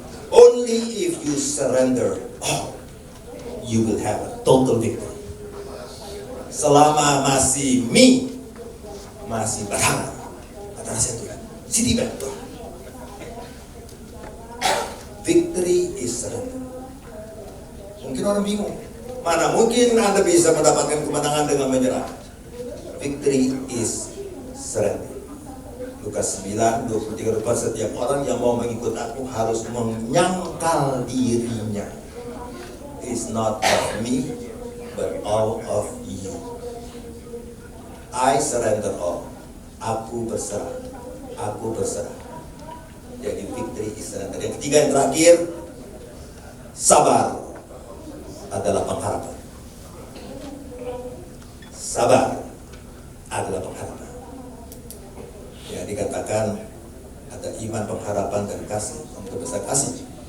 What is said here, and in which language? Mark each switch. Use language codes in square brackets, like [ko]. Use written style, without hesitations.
[en] Only if you surrender, you will have a total victory. [id] Selama masih masih batangan, kata nasihat Tuhan, Citibank. Victory is surrender. Mungkin orang bingung, mana mungkin Anda bisa mendapatkan kemenangan dengan menyerah? Victory is surrender. Lukas 9, 23, setiap orang yang mau mengikut aku harus menyangkal dirinya. [en] It's not of me, but all of you. [id] I surrender all. [en] Aku berserah. Aku berserah. [id] Jadi [en] victory is surrender. [id] Yang ketiga, yang terakhir, sabar adalah pengharapan. Sabar adalah pengharapan. Ya, dikatakan ada iman, pengharapan, dan kasih. Untuk besar kasih.